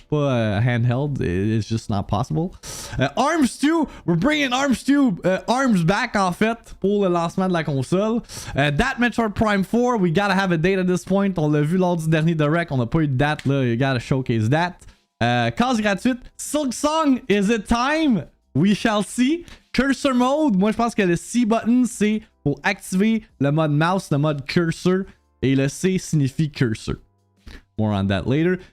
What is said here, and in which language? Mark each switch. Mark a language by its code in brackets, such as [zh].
[en] Pas handheld, it's just not possible. Arms 2, we're bringing Arms 2, Arms back [fr] en fait pour le lancement de la console. [en] That Metroid Prime 4, we gotta have a date at this point. [fr] On l'a vu lors du dernier Direct, on n'a pas eu de date là, [en] you gotta showcase that. [fr] Case gratuite, [en] Silk Song, is it time? We shall see. [fr] Cursor mode, moi je pense que le C button c'est pour activer le mode mouse, le mode cursor, et le C signifie cursor. [en] More on that later.